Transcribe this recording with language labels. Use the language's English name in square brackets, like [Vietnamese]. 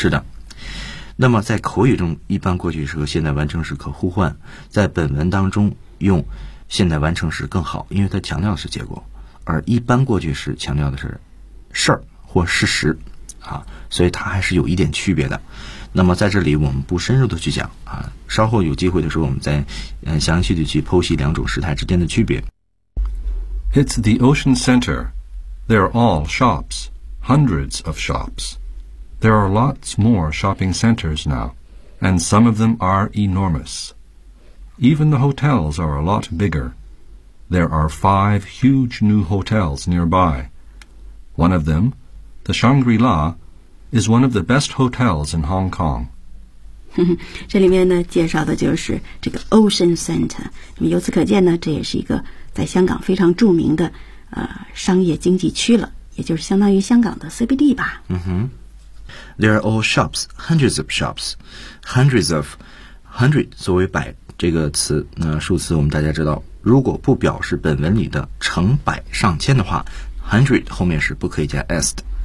[Chinese] 是的，那么在口语中一般过去时和现在完成时可互换，在本文当中用现在完成时更好，因为它强调的是结果，而一般过去时强调的是事儿或事实啊，所以它还是有一点区别的。那么在这里我们不深入的去讲啊，稍后有机会的时候我们再详细的去剖析两种时态之间的区别。 [English] It's the ocean center. There are all shops, hundreds of shopsThere are lots more shopping centers now, and some of them are enormous. Even the hotels are a lot bigger. There are five huge new hotels nearby. One of them, the Shangri-La, is one of the best hotels in Hong Kong. [Chinese] 这里面呢介绍的就是这个 Ocean Center. 那么由此可见呢，这也是一个在香港非常著名的商业经济区了，也就是相当于香港的 CBD 吧。 [English] There are all shops, hundreds of shops, hundreds of, hundred [Chinese] 作为百这个词，那数词我们大家知道，如果不表示本文里的成百上千的话 ，hundred 后面是不可以加 s 的。